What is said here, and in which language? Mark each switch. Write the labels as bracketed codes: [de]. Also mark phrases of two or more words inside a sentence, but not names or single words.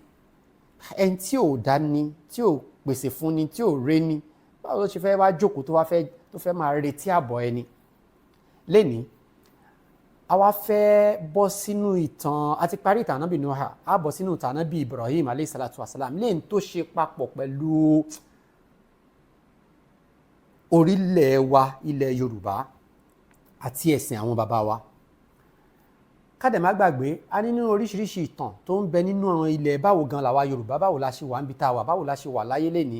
[yo] ẹni tí ò dá ni, tí ò pèsè fún ni, tí ò ré ni, báwo ló ṣe fẹ́ wá jókòó tó fẹ́ máa retí àbọ̀ ẹni. lénìí a wá fẹ́ bọ́ sínú ìtàn, a ti parí ìtàn Ànábì Nuh, a bọ́ sínú ìtàn Ànábì Ibrāhīm [ar] عليه الصلاة والسلام, [yo] léyìn tó ṣe papọ̀ pẹ̀lú orílẹ̀ wa ilẹ̀ Yorùbá àti ẹ̀sìn àwọn bàbá wa. kádẹ̀ má gbàgbé a ní nínú oríṣiríṣi ìtàn tó ń bẹ nínú ilẹ̀ báwo gan làwa Yorùbá, báwo la ṣe wà níbi tá a wà, báwo la ṣe wà láyé lénìí.